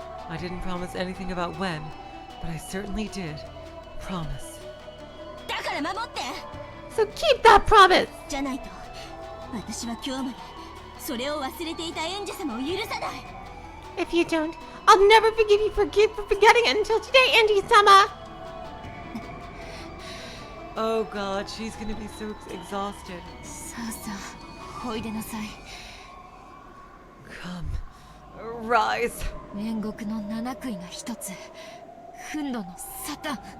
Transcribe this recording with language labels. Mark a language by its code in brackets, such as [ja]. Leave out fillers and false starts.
[en] I didn't promise anything about when, but I certainly did promise. [ja] だから守って [en] So keep that promise. [ja] じゃないと私は今日までそれを忘れていたエンジェ様を許さない [en] If you don't, I'll never forgive you for forgetting it until today, Angie-sama. Oh god, she's gonna be so exhausted. [ja] さあさあ、おいでなさい。 [en] Come, rise. [ja] 煉獄の七杭が一つ、憤怒のサタン。